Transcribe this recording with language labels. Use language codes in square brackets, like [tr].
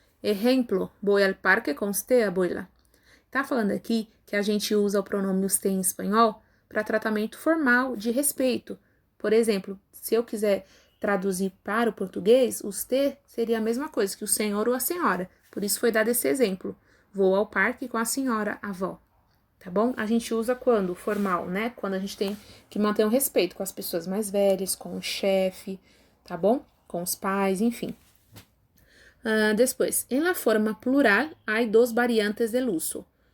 [es] Exemplo, voy al parque con usted, abuela. [pt] Tá falando aqui que a gente usa o pronome usted em espanhol para tratamento formal, de respeito. Por exemplo, se eu quiser traduzir para o português, usted seria a mesma coisa que o senhor ou a senhora. Por isso foi dado esse exemplo. Vou ao parque com a senhora, avó. Tá bom? A gente usa quando? Formal, né? Quando a gente tem que manter um respeito com as pessoas mais velhas, com o chefe, tá bom? Com os pais, enfim. [es] Después, en la forma plural hay dos variantes del uso.